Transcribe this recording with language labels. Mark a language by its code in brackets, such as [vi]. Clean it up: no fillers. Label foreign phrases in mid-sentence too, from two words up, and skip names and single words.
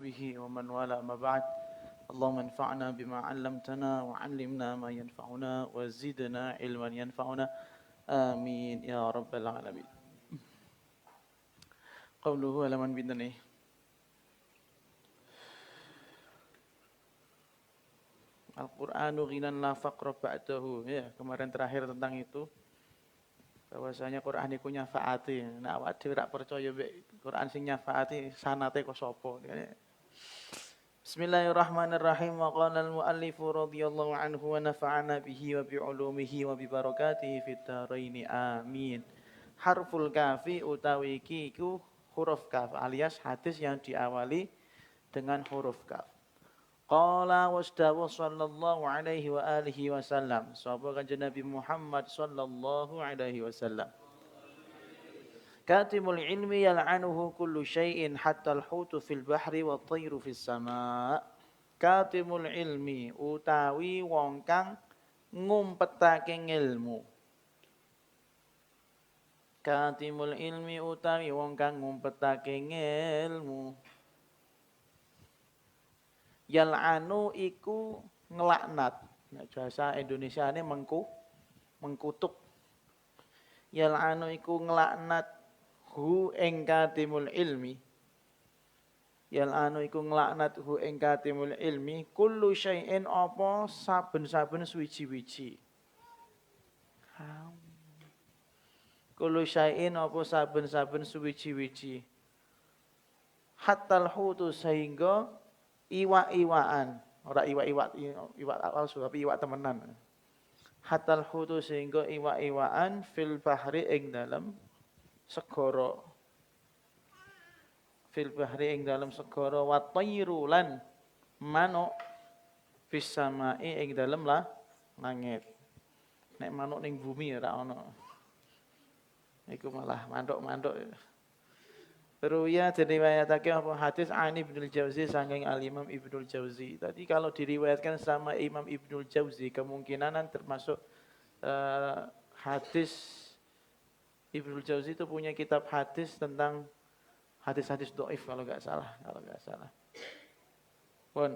[ar] وصحبه ومن والاه ما بعد اللهم انفعنا بما علمتنا وعلمنا ما ينفعنا وزدنا علما ينفعنا آمين يا رب العالمين. [jv] Qauluhu halaman pinten nih? [ar] القرآن غنى لا فقر بعده. [id] Ya, kemarin terakhir tentang itu. [jv] Bahwasanya Quran iku nyafaati. Nek awak dhewe rak percaya mek Quran sing nyafaati sanate kok sapa. [ar] بسم الله الرحمن الرحيم. وقال المؤلف رضي الله عنه ونفعنا به وبعلومه وببركاته في الدارين. [jv] Amin. [ar] حرف الكاف [jv] utawi iki iku huruf kaf alias [id] hadis yang diawali dengan huruf kaf. [ar] قال وسداوا صلى الله عليه وعلى آله وسلم. [jv] Sapa kanjeng Nabi Muhammad [ar] صلى الله عليه وسلم. كاتم العلم يلعنه كل شيء حتى الحوت في البحر والطير في السماء'. كاتم العلم [jv] utawi wong kang ngumpetake ilmu. [ar] كاتم العلم [jv] utawi wong kang ngumpetake ilmu. Yal'anu iku ngelaknat. Nek bahasa Indonesiane mengkutuk. Yal'anu iku ngelaknat hu ing [ar] كاتم العلم. [jv] Yal'anu iku ngelaknat hu ing [ar] كاتم العلم كل شيء [jv] apa saben-saben suwiji-wiji. [ar] كل شيء [jv] apa saben-saben suwiji-wiji. [ar] حتى الحوت [jv] sehingga iwak-iwakan, ora iwak palsu tapi iwak temenan. [ar] حتى الحوت [jv] sehingga iwak-iwakan [ar] في البحر [jv] ing dalam segara. [ar] في البحر [jv] ing dalam segara [ar] والطير [jv] lan manuk [ar] في السماء [jv] ing dalam langit. Nek manuk ning bumi ora ana. Iku malah mantuk-mantuk. Ruya diriwayatake apa hadis Ani Ibnul Jauzi saking Al-Imam Ibnul Jauzi. [id] Tadi kalau diriwayatkan sama Imam Ibnul Jauzi kemungkinan termasuk hadis Ibnul Jauzi itu punya kitab hadis tentang hadis-hadis dhaif kalau enggak salah. [jv] Pun.